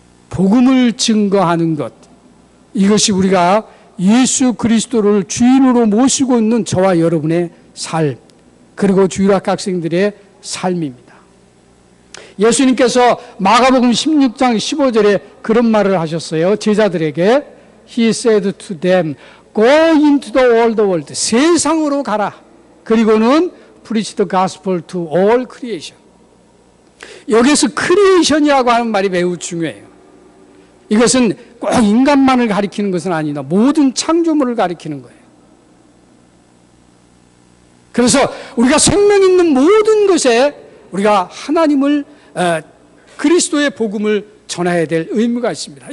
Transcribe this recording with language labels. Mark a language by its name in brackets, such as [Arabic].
[Korean] 복음을 증거하는 것 이것이 우리가 예수 그리스도를 주인으로 모시고 있는 저와 여러분의 삶 그리고 주일학교 학생들의 삶입니다. 예수님께서 마가복음 16장 15절에 그런 말을 하셨어요. 제자들에게 [English] He said to them, Go into the world. [Korean] 세상으로 가라. 그리고는 [English] Preach the gospel to all creation. [Korean] 여기서 크리에이션이라고 하는 말이 매우 중요해요. 이것은 꼭 인간만을 가리키는 것은 아니다. 모든 창조물을 가리키는 거예요. 그래서 우리가 생명 있는 모든 것에 우리가 하나님을 그리스도의 복음을 전해야 될 의무가 있습니다.